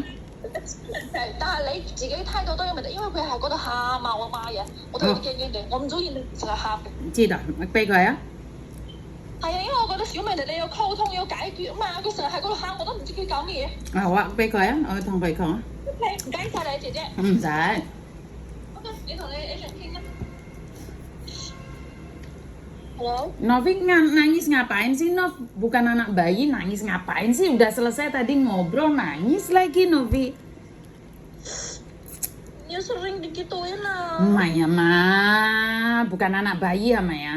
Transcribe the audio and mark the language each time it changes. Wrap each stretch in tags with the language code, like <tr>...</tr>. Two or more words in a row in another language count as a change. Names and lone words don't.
<yue>但係你自己態度都有問題，因為佢係嗰度喊啊，我媽嘢，我都驚驚地，我唔中意你成日喊。知道，俾佢啊。係啊，因為我覺得小明你要溝通要解決啊嘛，佢成日喺嗰度喊，我都唔知佢講乜嘢。好啊，俾佢啊，我同佢講。唔該晒你姐姐。唔使。 OK，你同你 agent 傾啦。Halo?</yue> <id>Novik nangis ngapain sih, Nov? Bukan anak bayi, nangis ngapain sih? Udah selesai tadi ngobrol, nangis lagi, Novi. Ya sering digituin lah. Maya mah, bukan anak bayi ya Maya.</id>